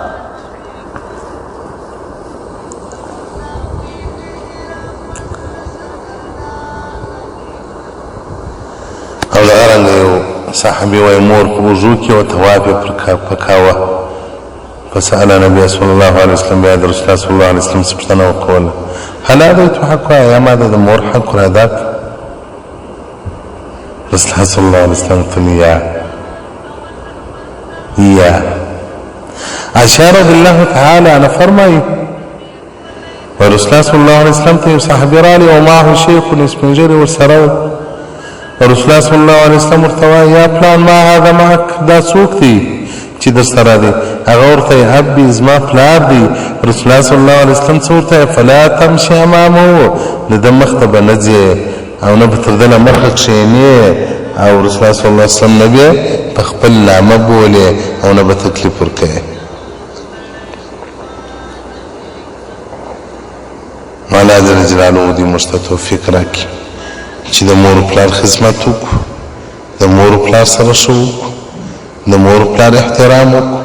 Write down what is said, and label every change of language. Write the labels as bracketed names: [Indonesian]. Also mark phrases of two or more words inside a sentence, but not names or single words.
[Pashto] او دغه رنګه یو صحابي وایي مور په وضو کې و طواف یې پکاوه [Arabic] فسأل نبی صلی الله علیه وسلم [Pashto] بیا د [Arabic] رسول الله صلی الله علیه وسلم [Pashto] څه پوښتنه وکوله [Arabic] هل ادیت حقها [Pashto] یا ما د مور حق را ادا کړ [Arabic] رسول الله صلی الله علیه وسلم [Pashto] ته یا عائشہ [Arabic] رضی الله تعالی عنها [Pashto] فرمایي [Arabic] ورسول الله صلی الله علیه وسلم [Pashto] ته صحابي راغلی او [Arabic] معه شیخ [Pashto] سپین ږیری ورسره [Arabic] رسول الله صلی الله علیه وسلم [Pashto] ورته وایي یا پلان [Arabic] ما هذا معک [Pashto] دا څوک دی چې در سره دی هغه ورته ابي زما پلار دی [Arabic] رسول الله صلی الله علیه وسلم [Pashto] څه ورته [Arabic] فلا تمشي امامه [Pashto] د ده مخ ته به نه ځې او نه به تر ده نه مخه کښېنې او [Arabic] رسول الله صلی الله علیه وسلم [Pashto] نبی په خپل نامه بولې او نه به تکلیف ورکوي. [Arabic] الله جل جلاله [Pashto] دې موږ ته توفیق راکړي چې د مور پلار خدمت وکړو، د مور پلار سره ښه وکړو، د مور پلار احترام وکړو.